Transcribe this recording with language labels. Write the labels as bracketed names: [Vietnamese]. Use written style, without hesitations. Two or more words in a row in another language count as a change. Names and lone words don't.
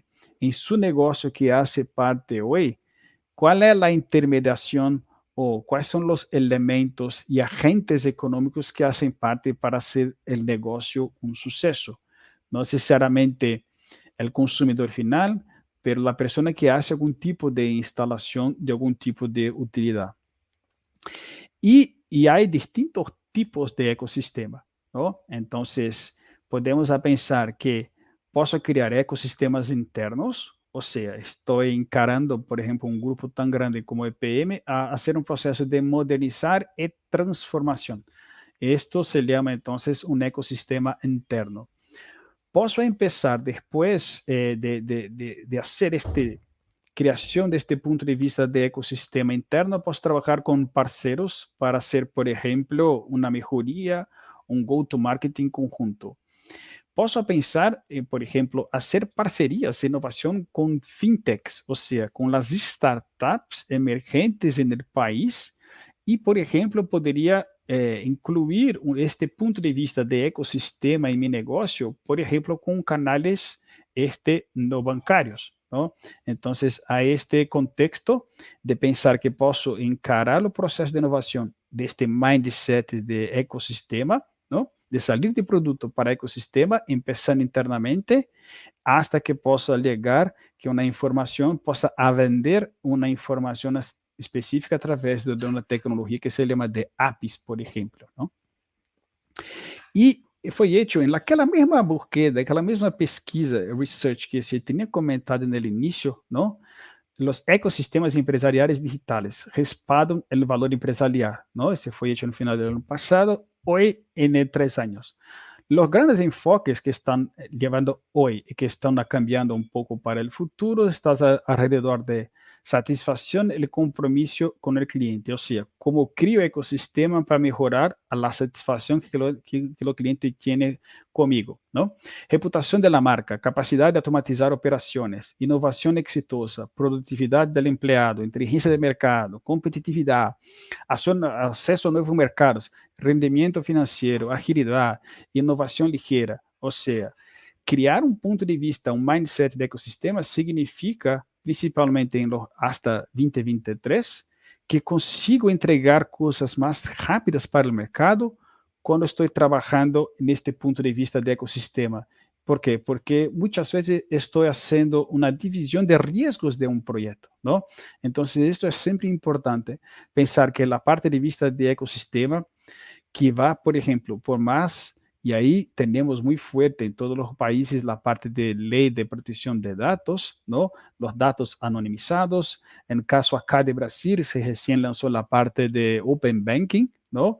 [Spanish] En su negocio que hace parte hoy, ¿cuál es la intermediación o cuáles son los elementos y agentes económicos que hacen parte para hacer el negocio un suceso? No necesariamente el consumidor final, pero la persona que hace algún tipo de instalación de algún tipo de utilidad. Y hay distintos tipos de ecosistema, ¿no? Entonces, podemos a pensar [Portuguese] que posso criar ecossistemas internos, ou seja, estou encarando, por exemplo, um grupo tão grande como o EPM a hacer um processo de modernizar e transformação. [Spanish] Esto se llama entonces un ecosistema interno. Posso empezar depois de hacer creación de este punto de vista de ecosistema interno, posso trabajar con parceros para hacer, por ejemplo, una mejoría, un go-to-marketing conjunto. Posso pensar en, por ejemplo, hacer parcerías de innovación con fintechs, o sea, con las startups emergentes en el país y, por ejemplo, podría incluir este punto de vista de ecosistema en mi negocio, por ejemplo, con canales no bancarios, ¿no? Entonces, a este contexto [Portuguese] de pensar que posso encarar o processo de inovação deste mindset de ecosistema, ¿no? [Spanish] De salir [Portuguese] de produto para ecosistema, empezando internamente, hasta que possa llegar que uma informação possa vender uma informação específica através de uma tecnologia que se chama de APIs, por exemplo, ¿no? E foi hecho em aquela mesma búsqueda, aquela mesma pesquisa, research que se tinha comentado no início, não? [Spanish] Los ecosistemas empresariales digitales respaldan el valor empresarial, ¿no? Ese fue hecho en el final del año pasado, hoy en 3 años. Los grandes enfoques que están llevando hoy y que están cambiando un poco para el futuro están alrededor de satisfacción y compromiso con el cliente, o sea, cómo creo ecosistema para mejorar la satisfacción que el cliente tiene conmigo, ¿no? Reputación de la marca, capacidad de automatizar operaciones, innovación exitosa, productividad del empleado, inteligencia de mercado, competitividad, acceso a nuevos mercados, rendimiento financiero, agilidad, [Portuguese] inovação ligeira. Ou seja, criar um ponto de vista, um mindset de ecossistema significa, principalmente hasta 2023, que consigo entregar coisas mais rápidas para o mercado quando estou trabalhando neste ponto de vista de ecossistema. ¿Por quê? Porque muitas vezes estou fazendo uma divisão de riscos de um projeto, não? Então, isso é sempre importante, pensar que a parte de vista de ecossistema que [Spanish] va, por ejemplo, por más, y ahí tenemos muy fuerte en todos los países la parte de ley de protección de datos, ¿no? Los datos anonimizados. En caso acá de Brasil, se recién lanzó la parte de Open Banking, ¿no?